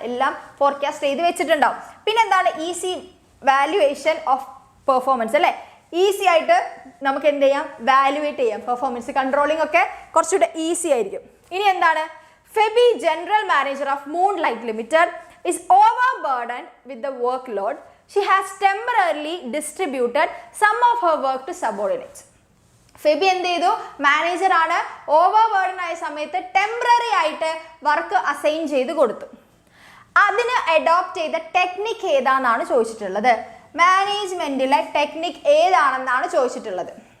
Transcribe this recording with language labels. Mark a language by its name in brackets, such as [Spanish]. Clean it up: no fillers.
[Malayalam] എല്ലാം ഫോർകാസ്റ്റ് ചെയ്ത് വെച്ചിട്ടുണ്ടാവും. പിന്നെ എന്താണ്? ഈസി വാല്യുവേഷൻ ഓഫ് പെർഫോമൻസ് അല്ലേ. ഈസി ആയിട്ട് നമുക്ക് എന്ത് ചെയ്യാം, വാല്യുവേറ്റ് ചെയ്യാം. പെർഫോമൻസ് കൺട്രോളിംഗ് ഒക്കെ കുറച്ചുകൂടെ ഈസി ആയിരിക്കും. ഇനി എന്താണ്, [English] Febi general manager of Moonlight Limited is overburdened with the workload. She has temporarily distributed some of her work to subordinates. [Malayalam] Febi എന്ത് ചെയ്തു, മാനേജർ ആണ്, ഓവർ ബേർഡൻ ആയ സമയത്ത് ടെമ്പററി ആയിട്ട് വർക്ക് അസൈൻ ചെയ്ത് കൊടുത്തു. അതിന് അഡോപ്റ്റ് ചെയ്ത ടെക്നിക് ഏതാണെന്നാണ് ചോദിച്ചിട്ടുള്ളത്. മാനേജ്മെന്റിലെ ടെക്നിക് ഏതാണെന്നാണ് ചോദിച്ചിട്ടുള്ളത്.